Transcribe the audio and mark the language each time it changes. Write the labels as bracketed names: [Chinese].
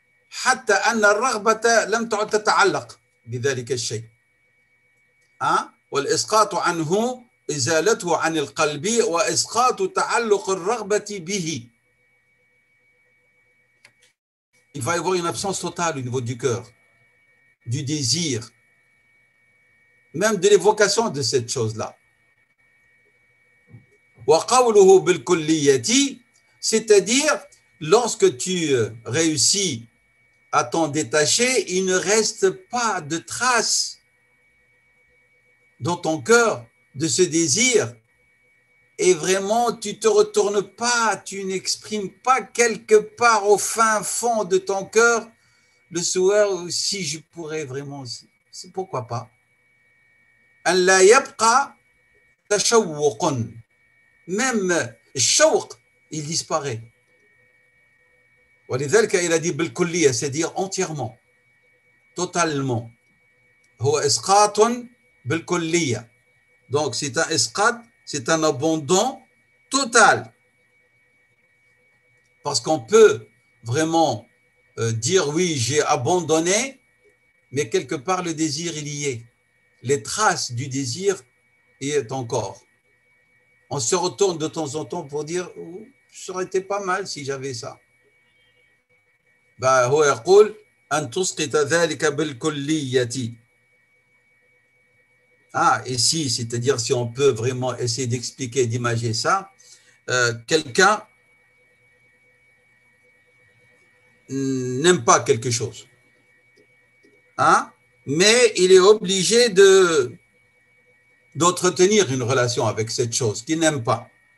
[Arabic] حتى أن الرغبة لم تعد تتعلق بذلك الشيء. والإسقاط عنه إزالته عن القلب وإسقاط تعلق الرغبة به. [French] Il va y avoir une absence totale au niveau du cœur, du désir, même de l'évocation de cette chose-là. [Arabic] وقوله بالكلية, [French] c'est-à-dire lorsque tu réussis à t'en détacher, il ne reste pas de trace dans ton cœur de ce désir, et vraiment tu te retournes pas, tu n'exprimes pas quelque part au fin fond de ton cœur le souhait, si je pourrais vraiment, c'est pourquoi pas. [Arabic] أن لا يبقى تشوق, [French] même الشوق il disparaît. [Arabic] ولذلك [French] il a dit بالكلية, c'est-à-dire entièrement, totalement. [Arabic] هو إسقاط بالكلية. [French] Donc c'est un isqat, c'est un abandon total. Parce qu'on peut vraiment dire oui, j'ai abandonné, mais quelque part le désir il y est. Les traces du désir y est encore. On se retourne de temps en temps pour dire ça aurait été pas mal si j'avais ça. [Arabic] هو يقول أن تسقط ذلك بالكلية. [French] Ici, c'est-à-dire si on peut vraiment essayer d'expliquer, d'imager ça, quelqu'un n'aime pas quelque chose, mais il est obligé d'entretenir une relation avec cette chose qu'il n'aime pas.